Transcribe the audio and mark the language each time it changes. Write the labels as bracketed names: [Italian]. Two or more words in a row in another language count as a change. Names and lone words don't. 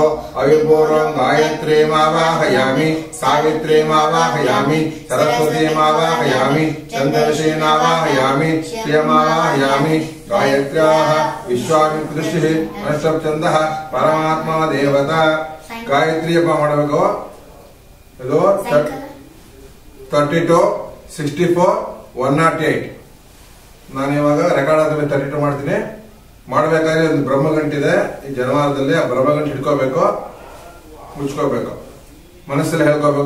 [Sanskrit] अविपूर्वं गायत्रीमावाहयामि, सावित्रीमावाहयामि, सरस्वतीमावाहयामि, चन्द्रऋषीमावाहयामि, श्रियमावाहयामि. गायत्र्याः विश्वामित्रऋषिः अष्टभ्छन्दः परमात्मा देवता. [Kannada] गायत्री ಹಬ್ಬ ಮಾಡಬೇಕು. ಇದು 32, 64, 108. ನಾನು ಇವಾಗ ರೆಕಾರ್ಡ್ ಆದ್ಮೇಲೆ 32 ಮಾಡ್ತೀನಿ. ಮಾಡಬೇಕಾದ್ರೆ ಒಂದು ಬ್ರಹ್ಮಗಂಟಿದೆ ಈ ಜನವಾರದಲ್ಲಿ. ಆ ಬ್ರಹ್ಮಗಂಟು ಹಿಡ್ಕೋಬೇಕು, ಮುಚ್ಕೋಬೇಕು, ಮನಸ್ಸಲ್ಲಿ ಹೇಳ್ಕೋಬೇಕು.